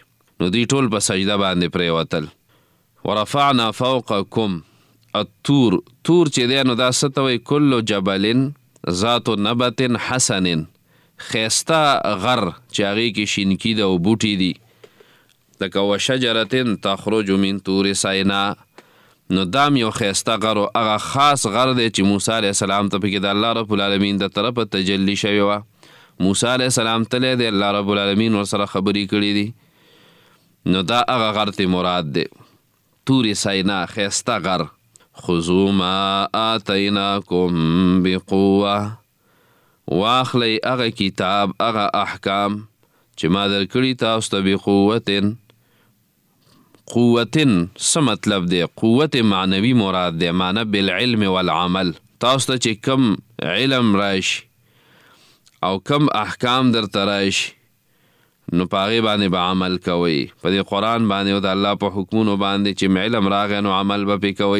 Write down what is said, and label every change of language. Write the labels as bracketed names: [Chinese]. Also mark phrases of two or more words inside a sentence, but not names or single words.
[Pashto] نو دوی ټول په سجده باندې پرېوتل. [Arabic] ورفعنا فوقکم الطور، [Pashto] تور چې دی نو دا څه ته وایي؟ [Arabic] کل جبل ذات نبت حسن، [Pashto] ښایسته غر چې هغې کې شینکي ده او بوټي دي لکه [Arabic] وشجرة تخرج من طور سینا. [Pashto] نو دام یو ښایسته غر و هغه خاص غر دی چې موسی [Arabic] علیه السلام [Pashto] ته پکې د [Arabic] الله رب العالمین [Pashto] د طرفه تجلی شوې وه. موسی [Arabic] علیه السلام [Pashto] تللی دی، [Arabic] الله رب العالمین [Pashto] ورسره خبرې کړي دي. نو دا هغه غر ته مراد دی، طور سینا، ښایسته غر. [Arabic] خذوا ما آتیناکم بقوه، [Pashto] واخلی هغه کتاب، هغه احکام چې ما درکړي تاسو ته بقوتن. قوتن څه مطلب دی؟ قوت معنوي مراد دی، معنی [Arabic] بالعلم والعمل. [Pashto] تاسو ته چې کم علم راشي او کم احکام درته راشي نو په هغې باندې به عمل کوئ، په دې قرآن باندې او د الله په حکمونو باندې چې علم راغی نو عمل به پرې کوئ.